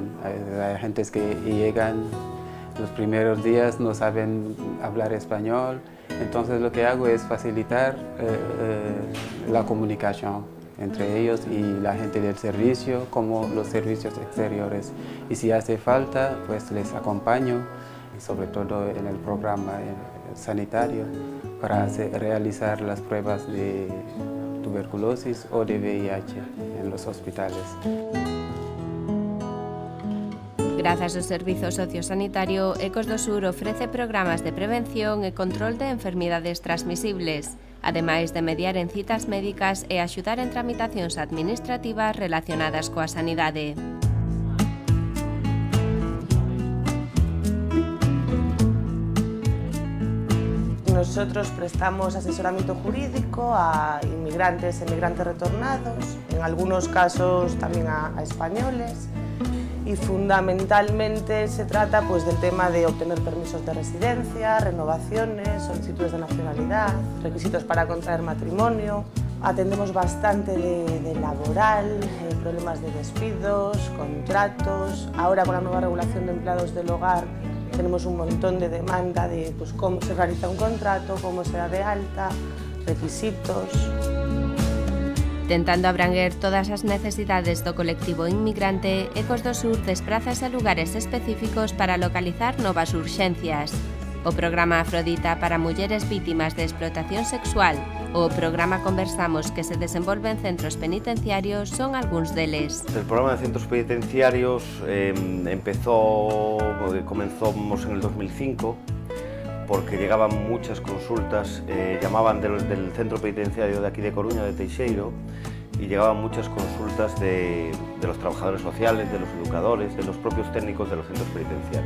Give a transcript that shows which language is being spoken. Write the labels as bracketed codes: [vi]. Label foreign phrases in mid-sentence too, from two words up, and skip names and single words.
[es] Hay gente que llegan los primeros días, no saben hablar español, entonces lo que hago es facilitar la comunicación entre ellos y la gente del servicio, como los servicios exteriores. Y si hace falta, pues les acompaño, sobre todo en el programa sanitario, para realizar las pruebas de tuberculosis o de VIH en los hospitales. [gl] Grazas ao Servizo Sociosanitario, Ecos do Sur ofrece programas de prevención e control de enfermidades transmisibles, ademais de mediar en citas médicas e axudar en tramitacións administrativas relacionadas coa sanidade. [es] Nosotros prestamos asesoramiento jurídico a inmigrantes e emigrantes retornados, en algunos casos también a españoles, y fundamentalmente se trata pues, del tema de obtener permisos de residencia, renovaciones, solicitudes de nacionalidad, requisitos para contraer matrimonio. Atendemos bastante de laboral, problemas de despidos, contratos. Ahora con la nueva regulación de empleados del hogar tenemos un montón de demanda de pues, cómo se realiza un contrato, cómo se da de alta, requisitos. [gl] Tentando abranguer todas as necesidades do colectivo inmigrante, Ecos do Sur desprázase a lugares específicos para localizar novas urxencias. O programa Afrodita para mulleres vítimas de explotación sexual ou o programa Conversamos que se desenvolve en centros penitenciarios son algúns deles. [es] El programa de centros penitenciarios comenzamos en el 2005 porque llegaban muchas consultas, llamaban del centro penitenciario de aquí de Coruña, de Teixeiro, y llegaban muchas consultas de los trabajadores sociales, de los educadores, de los propios técnicos de los centros penitenciarios.